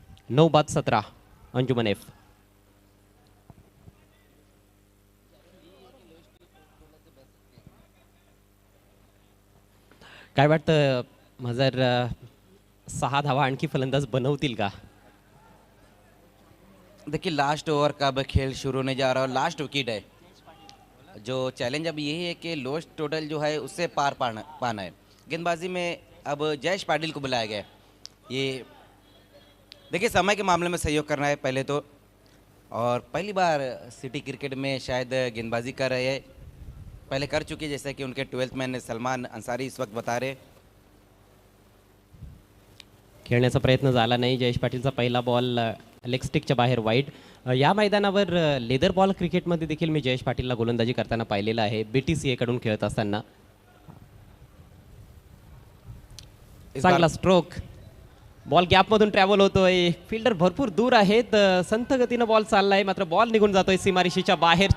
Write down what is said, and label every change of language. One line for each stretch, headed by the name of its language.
Marathi: 9 बाद 17 अंजुमन एफ. काय वाटतं मजर 6 धावा आणखी फलंदाज बनवतील का?
Hindi: देखिए लास्ट ओवर का अब खेल शुरू होने जा रहा है और लास्ट विकेट है. जो चैलेंज अब यही है कि लोएस्ट टोटल जो है उससे पार पाना है. गेंदबाजी में अब जयेश पाटिल को बुलाया गया है. ये देखिए समय के मामले में सहयोग करना है पहले तो, और पहली बार सिटी क्रिकेट में शायद गेंदबाजी कर रहे हैं. पहले कर चुके जैसे कि उनके 12th मैन सलमान अंसारी इस वक्त बता रहे.
Marathi: खेळण्याचा प्रयत्न झाला नाही. जयेश पाटीलचा पहिला बॉल लेग स्टिकच्या बाहेर वाईड. या मैदानावर लेदर बॉल क्रिकेटमध्ये देखील मी जयेश पाटीलला गोलंदाजी करताना पाहिलेलं आहे, BTCA कडून खेळत असताना. चांगला स्ट्रोक. बॉल गॅपमधून ट्रॅव्हल होतोय, फिल्डर भरपूर दूर आहेत, संथ गतीनं बॉल चाललाय, मात्र बॉल निघून जातोय सीमारेषेच्या बाहेर.